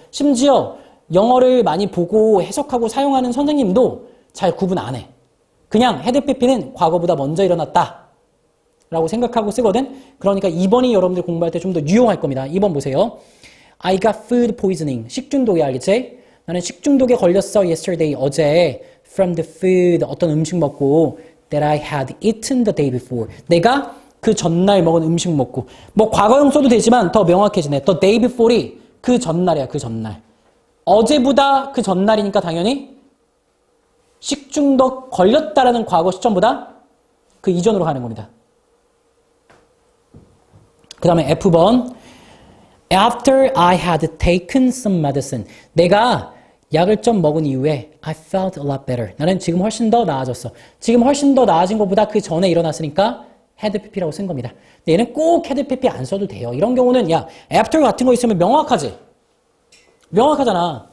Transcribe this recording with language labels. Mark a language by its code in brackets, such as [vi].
[ko] 심지어 영어를 많이 보고 해석하고 사용하는 선생님도 잘 구분 안 해. 그냥 had pp는 과거보다 먼저 일어났다 라고 생각하고 쓰거든. 그러니까 2번이 여러분들 공부할 때 좀 더 유용할 겁니다. 2번 보세요. [en] I got food poisoning. [ko] 식중독이 알겠지? 나는 식중독에 걸렸어 [en] yesterday. [ko] 어제 [en] from the food. [ko] 어떤 음식 먹고 [en] that I had eaten the day before. [ko] 내가 그 전날 먹은 음식 먹고. 뭐 과거형 써도 되지만 더 명확해지네. the day before이 그 전날이야. 그 전날. 어제보다 그 전날이니까 당연히 식중독 걸렸다라는 과거 시점보다 그 이전으로 가는 겁니다. 그 다음에 F번. [en] After I had taken some medicine. [ko] 내가 약을 좀 먹은 이후에 [en] I felt a lot better. [ko] 나는 지금 훨씬 더 나아졌어. 지금 훨씬 더 나아진 것보다 그 전에 일어났으니까 had pp라고 쓴 겁니다. 근데 얘는 꼭 had pp 안 써도 돼요. 이런 경우는 야, after 같은 거 있으면 명확하지. 명확하잖아.